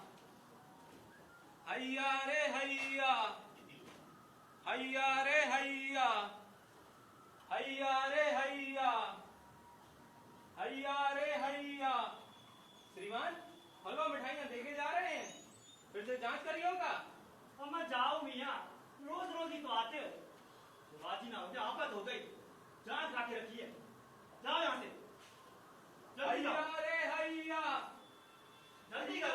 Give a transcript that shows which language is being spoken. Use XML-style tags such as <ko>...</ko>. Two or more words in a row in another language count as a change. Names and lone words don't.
<hi>हैया रे हैया, हैया रे हैया, हैया रे हैया, हैया रे हैया। श्रीमान, हलवा मिठाइयाँ देखे जा रहे हैं, फिर से जांच करिए होगा। अब मैं जाऊं मियाँ, रोज रोज ही तो आते हो। शिवाजी ना हो गया, आफत हो गई। जांच ला के रखिए, जाओ यहाँ से। जल्दी जाओ। हैया रे हैया, जल्दी करो।</hi>